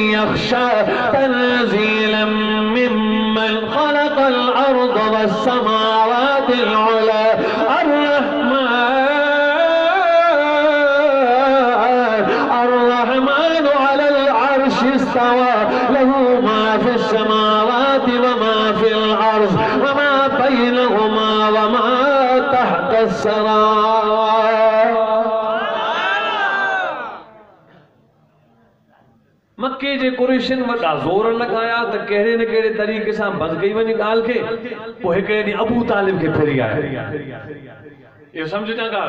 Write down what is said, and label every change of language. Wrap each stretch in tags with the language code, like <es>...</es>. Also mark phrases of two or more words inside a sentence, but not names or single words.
<ar>يخشى تنزيلا ممن خلق الأرض والسماوات العلى الرحمن على العرش استوى له ما في السماوات وما في الأرض وما بينهما وما تحت الثرى.</ar> <sd>मक्के जे कुरैशन वॾा ज़ोर लॻाया त कहिड़े न कहिड़े तरीक़े सां बंदि कई वञे ॻाल्हि खे। पोइ हिकिड़े ॾींहुं अबू तालिब खे फिरी आया। इहो सम्झो ॻाल्हि।</sd>